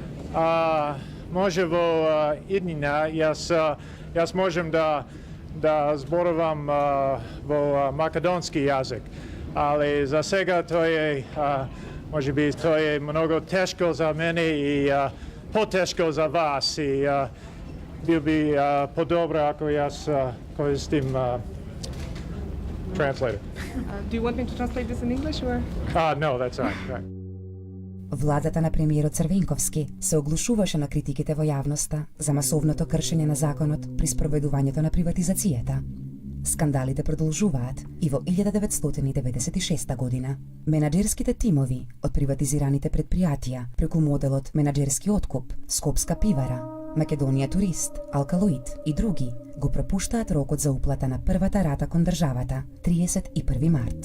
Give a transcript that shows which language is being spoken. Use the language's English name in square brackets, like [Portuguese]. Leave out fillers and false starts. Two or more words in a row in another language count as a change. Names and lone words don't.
[Macedonian] Може во иднина јас можем да зборувам во македонски јазик, али за сега тој е можеби тој е многу тешко за мене и потешко за вас и бил би подобро ако јас користим translator. [English] Do you want me to translate this in English or? No, that's all right. [Macedonian] Владата на премиерот Црвенковски се оглушуваше на критиките во јавноста за масовното кршење на законот при спроведувањето на приватизацијата. Скандалите продолжуваат и во 1996 година. Менаџерските тимови од приватизираните предпријатија преку моделот менаџерски откуп, Скопска пивара, Македонија Турист, Алкалоид и други го пропуштаат рокот за уплата на првата рата кон државата, 31 март.